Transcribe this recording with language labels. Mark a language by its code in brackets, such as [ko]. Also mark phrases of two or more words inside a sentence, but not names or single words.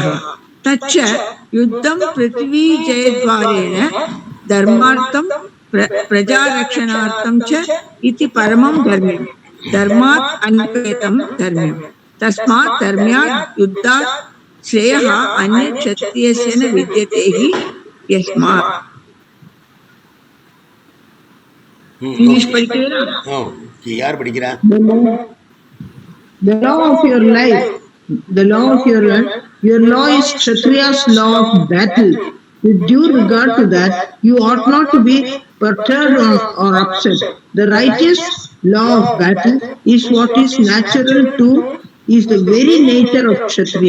[sa] तच्च युद्धं पृथ्वीजयद्वारेण धर्मार्थं प्रजारक्षणार्थं च इति परमं धर्म्यम्. धर्मात् अन्यपेतं धर्म्यम्. तस्मात् धर्म्यात् युद्धात् श्रेयः अन्य क्षत्रियस्य न विद्यते हि यस्मात्. [ta] इंग्लिश படிக்கிறீங்களா? யார் படிக்கிறா? [en] The law of your life, the law of your life, your law is Kshatriya's law of battle. With due regard to that, you ought not to be perturbed or upset. The righteous law of battle is what is natural to, is the very nature of Kshatriya.